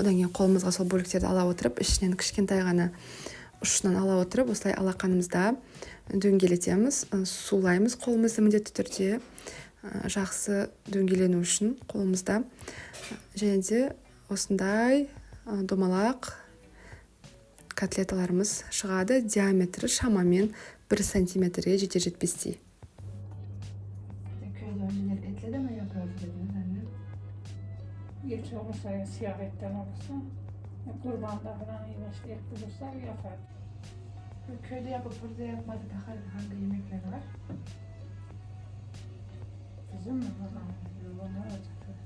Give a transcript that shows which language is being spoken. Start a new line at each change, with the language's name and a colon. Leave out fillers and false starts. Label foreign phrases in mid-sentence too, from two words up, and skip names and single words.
Kazakh: Одан кейін қолымызға сол бөліктерді ала отырып, ішінен кішкентай ғана ұшынан ала отырып, осылай алақанымызда дөңгелетеміз, сулаймыз қолымызды міндетті түрде, жақсы дөңгелену үшін қолымызда. Және де осындай домалақ котлеталарымыз шығады. Диаметрі шамамен 1 сантиметрге жетер-жетпестей.
Turkish: Et olursa ya siyah etten olursa, kurbanda falan işte et bulursa yapar. Köyde yapıp burada yapmadı daha hangi yemekler var? Bizim mi? Onlar olacak.